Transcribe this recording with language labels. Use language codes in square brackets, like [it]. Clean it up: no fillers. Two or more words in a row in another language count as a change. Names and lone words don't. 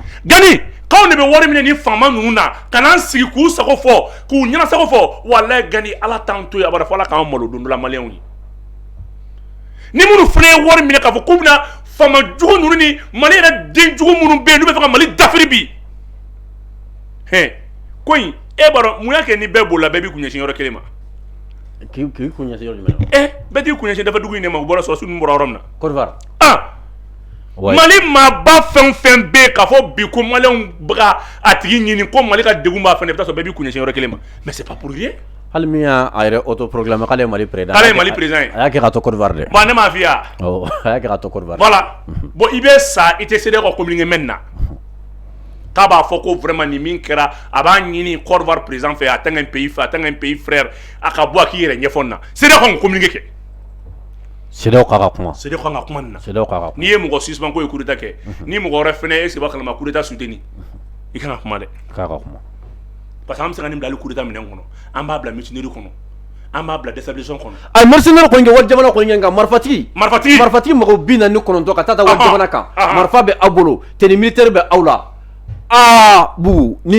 [bm] Gani k'anw de bɛ wari minɛ ni faama ninnu na ka n'an sigi k'u sago fɔ k'u ɲɛnasago fɔ walahi Gani Ala t'an to yen abada fɔ Ala k'an malo don dɔ la maliyɛnw ye ni minnu fana ye wari minɛ k'a fɔ k'u bɛna faama jugu ninnu ni Mali yɛrɛ den jugu minnu bɛ yen n'u bɛ fɛ ka Mali dafiri bi ko in e b'a dɔn mun y'a kɛ ni bɛɛ bolila bɛɛ b'i kun ɲɛsin yɔrɔ kelen ma k'i kun ɲɛsin yɔrɔ jumɛn na bɛɛ t'i kun ɲɛsin dafadugu in de ma u bɔra sɔrɔsiw ninnu bɔra yɔrɔ min na Côte d'Ivoire Mali maaba fɛn fɛn bɛ yen k'a fɔ bi ko maliyɛnw bɛ ka a tigi ɲini ko Mali ka degun b'a fɛn i bɛ taa sɔrɔ bɛɛ b'i kun ɲɛsin yɔrɔ kelen ma [fr] mais c'est pas pour rien [bm] hali min y'a yɛrɛ autoproclamé k'ale ye Mali président k'ale ye Mali président ye a y'a kɛ ka to Côte d'Ivoire dɛ bon ne m'a f'i ye a y'a kɛ ka to Côte d'Ivoire voilà bon i bɛ sa i tɛ CEDEAO ka communiqué mɛn na k'a b'a fɔ ko vraiment ni min kɛra a b'a ɲini Côte d'Ivoire président fɛ a [fr] tant qu'un pays frère [bm] a ka bɔ a k'i yɛrɛ ɲɛfɔ nin na CEDEAO kan ka communiqué kɛ CEDEAO k'a ka kuma CEDEAO kan ka kuma nin na CEDEAO k'a ka kuma n'i ye mɔgɔ suspend ko ye [fr] coup d'état [bm] kɛ ni mɔgɔ wɛrɛ fɛnɛ [fr] est-ce que [bm] b'a kalama [fr] coup d'état soutenu [bm] i kan ka kuma dɛ k'a ka kuma [fr] parce que [bm] an bɛ se ka nin bila hali [fr] coup d'état [bm] minɛn kɔnɔ an b'a bila mutinerie kɔnɔ an b'a bila déstabilisation kɔnɔ a mercenaire kɔni kɛ wari jamana kɔni kɛ nka marifatigi mɔgɔ 49 ka taa wari jamana kan marifa bɛ aw bolo [fr] tenue militaire [bm] bɛ aw la Bubu ni